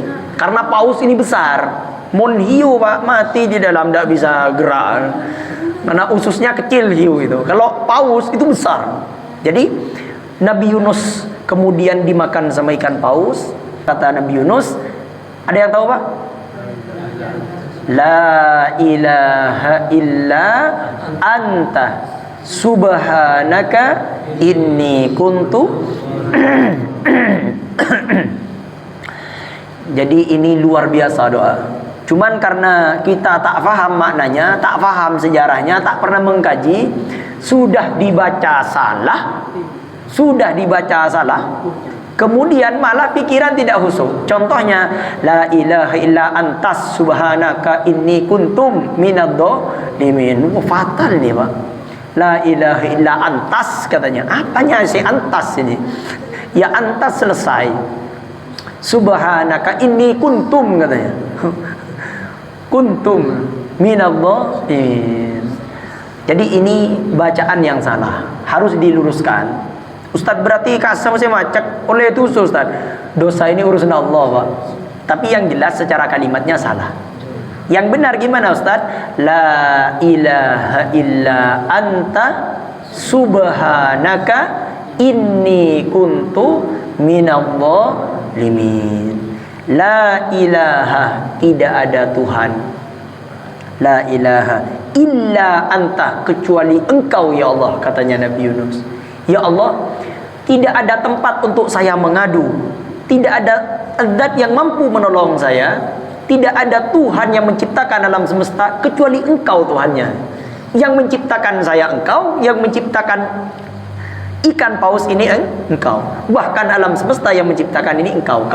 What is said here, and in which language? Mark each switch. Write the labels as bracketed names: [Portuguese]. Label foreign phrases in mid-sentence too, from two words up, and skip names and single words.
[Indonesian] Karena paus ini besar. Mon hiu Pak mati di dalam, tidak bisa gerak. Karena ususnya kecil hiu itu. Kalau paus itu besar. Jadi Nabi Yunus kemudian dimakan sama ikan paus. Kata Nabi Yunus, ada yang tahu Pak? [Arabic] لا إله إلا أنت سبحانك إني كنت. [Indonesian] Jadi ini luar biasa doa. Cuman karena kita tak paham maknanya, tak paham sejarahnya, tak pernah mengkaji, sudah dibaca salah, kemudian malah pikiran tidak khusyuk. Contohnya, [Arabic] لا إله إلا أنتس سبحانك إني كنتم من الظالمين. [Indonesian] Fatal nih Pak. [Arabic] لا إله إلا أنتس katanya. [Indonesian] Apanya si antas ini? Ya antas selesai. [Arabic] سبحانك إني كنتم katanya. كنتم من الظالمين. [Indonesian] Jadi ini bacaan yang salah, harus diluruskan. Ustadz berarti kasar saya macak oleh itu Ustadz. Dosa ini urusan Allah Pak. Tapi yang jelas secara kalimatnya salah. Yang benar gimana Ustadz? [Arabic] لا إله إلا أنت سبحانك إني كنت من الظالمين. لا إله, [Indonesian] tidak ada Tuhan. [Arabic] لا إله إلا أنت, [Indonesian] kecuali engkau [Arabic] يا الله, [Indonesian] katanya Nabi Yunus. [Arabic] يا الله, [Indonesian] tidak ada tempat untuk saya mengadu, tidak ada zat yang mampu menolong saya, tidak ada Tuhan yang menciptakan alam semesta kecuali engkau Tuhannya. Yang menciptakan saya engkau, yang menciptakan ikan paus ini engkau, bahkan alam semesta yang menciptakan ini engkau.